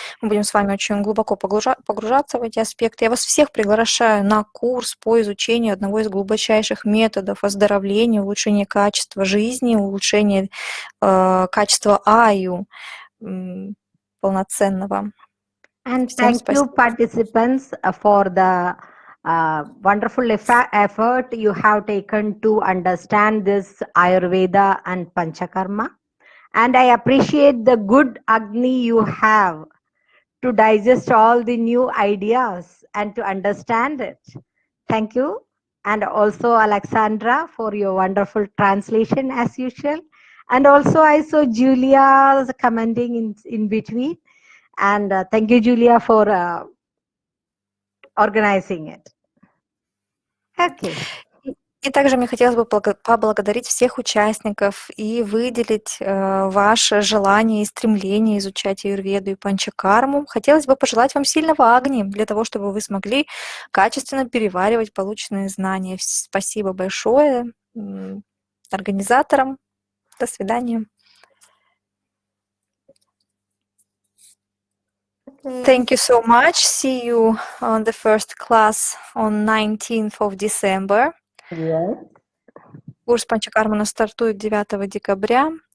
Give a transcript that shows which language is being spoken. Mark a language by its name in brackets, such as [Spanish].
[Russian] Мы будем с вами очень глубоко погружаться в эти аспекты. Я вас всех приглашаю на курс по изучению одного из глубочайших методов оздоровления, улучшения качества жизни, улучшения качества аю полноценного. [English] And [Russian] Всем [English] thank you, [Russian] спасибо. [English] participants, for the wonderful effort you have taken to understand this Ayurveda and Panchakarma. And I appreciate the good Agni you have to digest all the new ideas and to understand it. Thank you. And also Alexandra for your wonderful translation as usual. And also I saw Julia commenting in between. And thank you, Julia, for organizing it. Okay. [Russian] И также мне хотелось бы поблагодарить всех участников и выделить ваше желание и стремление изучать аюрведу и панчакарму. Хотелось бы пожелать вам сильного агни для того, чтобы вы смогли качественно переваривать полученные знания. Спасибо большое организаторам. До свидания. [English] Thank you so much. See you on the first class on 19th of December. Yes. [Russian] Курс Панчакарма у нас стартует 9 декабря.